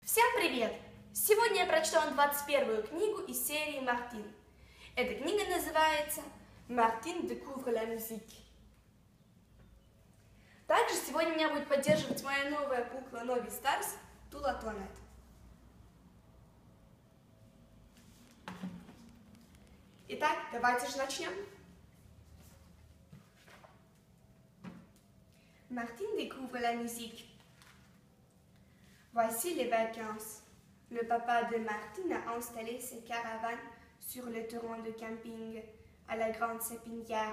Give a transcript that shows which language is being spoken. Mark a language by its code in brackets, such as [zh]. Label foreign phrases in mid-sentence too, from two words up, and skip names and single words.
[ru] Всем привет! Сегодня я прочту вам 21-ю книгу из серии «Мартин». Эта книга называется «Мартин découvre la musique». Также сегодня меня будет поддерживать моя новая кукла Novi Stars Тула Туанет. Итак, давайте же начнем. [fr] Martine découvre la musique. Voici les vacances. Le papa de Martine a installé ses caravanes sur le terrain de camping à la Grande Sapinière.